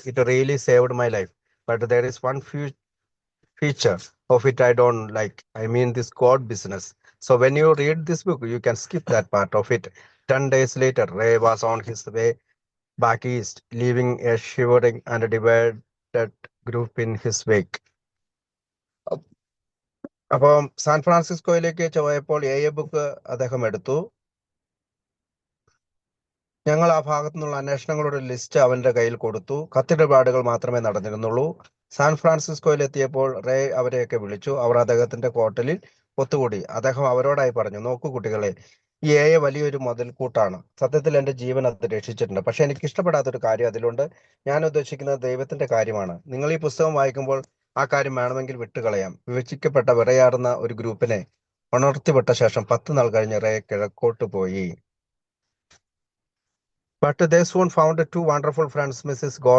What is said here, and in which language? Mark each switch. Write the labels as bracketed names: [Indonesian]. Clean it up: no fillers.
[English] It really saved my life. But there is one feature of it I don't like. I mean, this God business. So when you read this book, you can skip that part of it." 10 days later, Ray was on his way back east, leaving a shivering and divided group in his wake. [Malayalam] അപ്പം San ഫ്രാൻസിസ്കോയിലേക്ക് പോയപ്പോൾ AA book അദ്ദേഹം എടുത്തു. ഞങ്ങൾ ആ ഭാഗത്തു നിന്നുള്ള അന്വേഷണങ്ങളുടെ list അവന്റെ കയ്യിൽ കൊടുത്തു. കത്തിടപാടുകൾ മാത്രമേ നടന്നിരുന്നുള്ളൂ. സാൻ ഫ്രാൻസിസ്കോയിൽ എത്തിയപ്പോൾ റേ അവരെയൊക്കെ വിളിച്ചു. അവർ അദ്ദേഹത്തിന്റെ ഹോട്ടലിൽ ഒത്തുകൂടി. അദ്ദേഹം അവരോടായി പറഞ്ഞു, "നോക്കൂ കുട്ടികളെ, ഈ AA വലിയൊരു മുതൽക്കൂട്ടാണ്. സത്യത്തിൽ എന്റെ ജീവൻ അത് രക്ഷിച്ചിട്ടുണ്ട്. പക്ഷെ എനിക്ക് ഇഷ്ടപ്പെടാത്തൊരു കാര്യം അതിലുണ്ട്. ഞാൻ ഉദ്ദേശിക്കുന്നത് ദൈവത്തിന്റെ കാര്യമാണ്. നിങ്ങൾ ഈ പുസ്തകം വായിക്കുമ്പോൾ ആ കാര്യം വേണമെങ്കിൽ വിട്ടുകളയാം." വിഭജിക്കപ്പെട്ട വിറയാറുന്ന ഒരു ഗ്രൂപ്പിനെ ഉണർത്തിവിട്ട ശേഷം 10 നാൾ കഴിഞ്ഞ് റേ കിഴക്കോട്ട് പോയി. [English] But they soon found 2 wonderful friends, Mrs.